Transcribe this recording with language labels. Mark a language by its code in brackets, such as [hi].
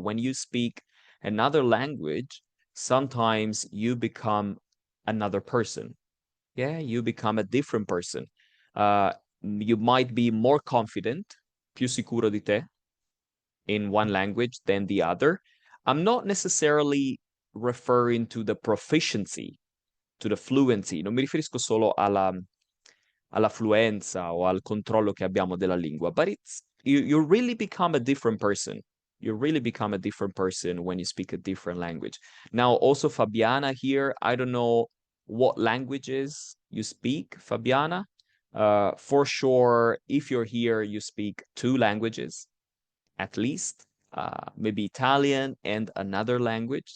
[en] When you speak another language, sometimes you become another person. Yeah, you become a different person. You might be more confident, più sicuro di te, in one language than the other. I'm not necessarily referring to the proficiency, to the fluency. [it] Non mi riferisco solo alla fluenza o al controllo che abbiamo della lingua, [en] but you really become a different person. You really become a different person when you speak a different language. Now, also Fabiana here, I don't know what languages you speak, Fabiana. For sure, if you're here, you speak two languages at least, maybe Italian and another language.